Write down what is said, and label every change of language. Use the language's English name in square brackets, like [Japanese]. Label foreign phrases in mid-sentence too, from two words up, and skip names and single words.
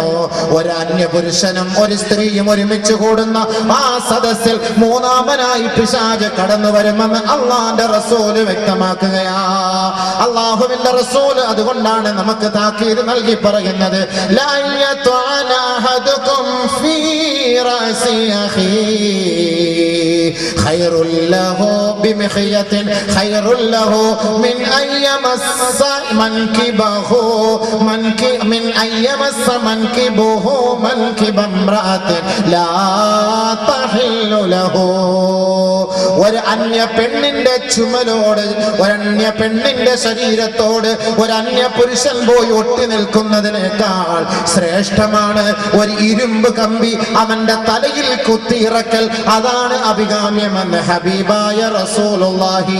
[Malayalam] ഒരു അന്യ പുരുഷനും ഒരു സ്ത്രീയും ഒരുമിച്ച് കൂടുന്ന ആ സദസ്സിൽ മൂന്നാമനായി പിശാച് കടന്നു വരുമെന്ന് അള്ളാന്റെ റസൂല് വ്യക്തമാക്കുകയാ. അള്ളാഹുവിന്റെ റസൂല് അതുകൊണ്ടാണ് നമുക്ക് താക്കീത് നൽകി പറയുന്നത്, [Arabic] لا يطعن أحدكم في رأس أخي خير له بمخيط خير له من أن يمس منكبه من أن يمس منكبه منكب امرأة لا تحل له. [Malayalam] ഒരു അന്യ പെണ്ണിന്റെ ചുമലോട്, ഒരു അന്യ പെണ്ണിന്റെ ശരീരത്തോട് ഒരു അന്യ പുരുഷൻ പോയി ഒട്ടി നിൽക്കുന്നതിനേക്കാൾ ശ്രേഷ്ഠമാണ് ഒരു ഇരുമ്പ് കമ്പി അവന്റെ തലയിൽ കുത്തിയിറക്കൽ. അതാണ് അഭികാമ്യമെന്ന് ഹബീബായ റസൂലുള്ളാഹി.